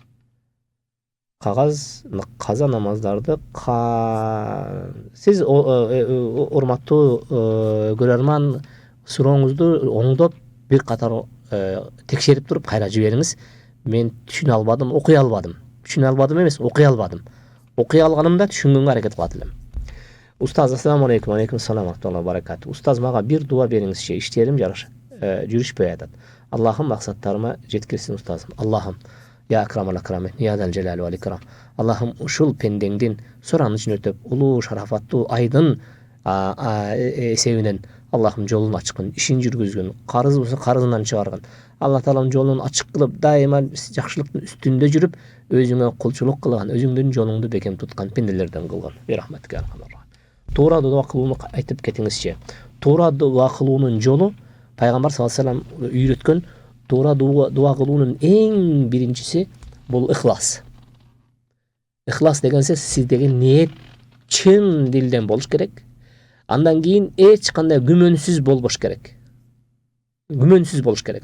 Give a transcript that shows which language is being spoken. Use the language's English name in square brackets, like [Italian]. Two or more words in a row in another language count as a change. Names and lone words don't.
[Kyrgyz] Каза намаздарды сиз урматтуу көрөрман, сурооңузду оңдоп бир катар текшерип туруп кайра жибериңиз. Мен түшүнө албадым, окуй албадым. Түшүнө албадым эмес, окуй албадым. Окуй алганымда түшүнгөнгө аракет кылат элем. Устаз, [Arabic] السلام عليكم. عليكم السلام ورحمة الله وبركاته. [Kyrgyz] Устаз, мага бир дуа бериңизчи. Иштерим жүрүшпөй атат. Аллахым максаттарыма жеткирсин устазым. Аллахым, [Arabic] يا أكرم الأكرمين يا ذا الجلال والإكرام. [Kyrgyz] Аллахым ушул пендеңдин суранычын өтөп, улуу шарафаттуу айдын эсебинен Аллахым жолун ачкын, ишин жүргүзгүн, карыз болсо карызынан чыгаргын. Алла Таалам жолун ачык кылып, дайыма жакшылыктын үстүндө жүрүп, өзүңө кулчулук кылган, өзүңдүн жолуңду бекем туткан пенделерден кылган. [Arabic] برحمتك أرحم. [Kyrgyz] Туура дуа кылууну айтып кетиңизчи. Туура дуа кылуунун жолу Пайгамбар [Arabic] صلى الله عليه وسلم [Kyrgyz] үйрөткөн туура дуа кылуунун эң биринчиси бул ихлас. Ихлас деген сиздеги ниет чын дилден болуш керек. Андан кийин эч кандай күмөнсүз болбош керек. Күмөнсүз болуш керек.